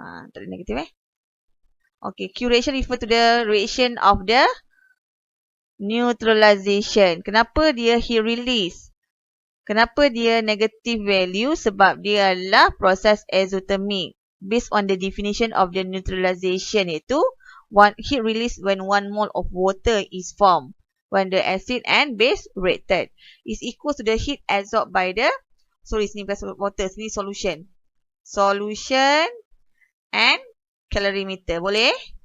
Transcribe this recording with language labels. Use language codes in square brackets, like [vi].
[ms] Tak ada negatif [en] Okay, Q reaction refer to the reaction of the neutralization. [ms] Kenapa dia [en] heat release? [ms] Kenapa dia [en] negative value? [ms] Sebab dia adalah proses exothermic. [en] Based on the definition of the neutralization [ms] iaitu [en] heat release when 1 mole of water is formed. When the acid and base reacted. Is equal to the heat absorbed by the, sorry [ms] sini bukan [en] water, [ms] sini [en] solution. Solution and calorimeter. [ms] Boleh?